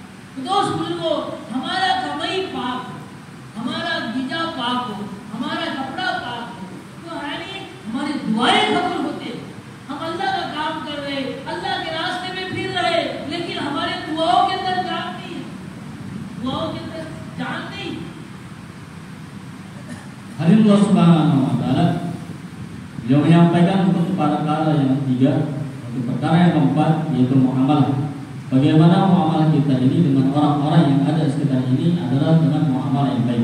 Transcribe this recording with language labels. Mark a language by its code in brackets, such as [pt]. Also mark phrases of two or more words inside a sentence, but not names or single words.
[hi] तो दोस्त बुजुर्गों, हमारा कमाई पाक हो, हमारा गिजा पाक हो, हमारा कपड़ा पाक हो, तो है नहीं हमारी दुआएं कबूल होते। हम अल्लाह का काम कर रहे, अल्लाह के रास्ते में फिर रहे, लेकिन हमारे दुआओं के अंदर जान नहीं है, दुआओं के अंदर जान नहीं। [id] Hadirin [ar] الله سبحانه وتعالى, [id] beliau menyampaikan untuk perkara yang ketiga, untuk perkara yang keempat yaitu muamalah. Bagaimana muamalah kita ini dengan orang-orang yang ada di sekitar ini adalah dengan muamalah yang baik.